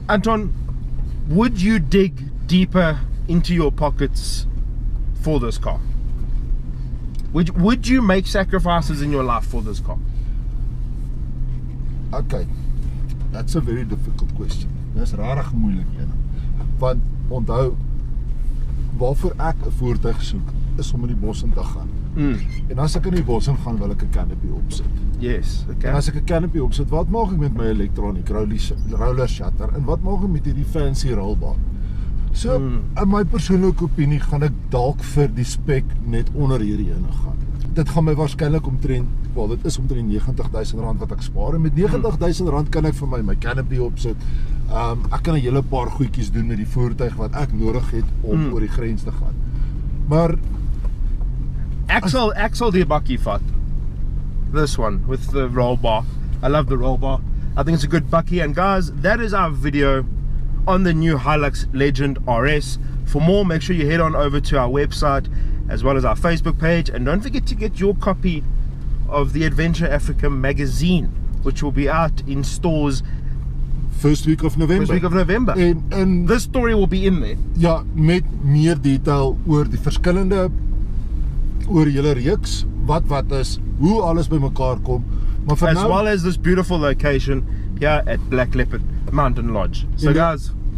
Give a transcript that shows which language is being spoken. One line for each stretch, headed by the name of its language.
English: Anton, would you dig deeper into your pockets for this car? Would you make sacrifices in your life for this car? Okay. That's a very difficult question.
Afrikaans: Dis rarig moeilik een. Want onthou, waarvoor ek 'n voertuig soek is om in die bos in te gaan. En as ek in die bos in gaan, wil ek 'n canopy opsit.
English: Yes, okay.
Afrikaans: En as ek 'n canopy opsit, wat maak ek met my elektroniek roller shutter en wat maak ek met hierdie fancy rolbar? So, in my persoonlike opinie gaan ek dalk vir die spek net onder hierdie ene gaan. Dit gaan my waarskynlik omtrent, wel, dit is omtrent R90,000 wat ek spaar, en met R90,000 kan ek vir my canopy opsit. Ek kan 'n hele paar goedjies doen met die voertuig wat ek nodig het om oor die grens te gaan. Maar ek sal die bakkie vat.
English: This one with the roll bar. I love the roll bar. I think it's a good bakkie. And guys, that is our video on the new Hilux Legend RS. For more, make sure you head on over to our website as well as our Facebook page, and don't forget to get your copy of the Adventure Africa magazine, which will be out in stores first week of November.
Afrikaans: En
English: this story will be in there.
Afrikaans: Ja, met meer detail oor die verskillende, oor die hele reeks, wat is, hoe alles bymekaar kom. Maar vir
English: as well as this beautiful location here at Black Leopard Mountain Lodge. So guys,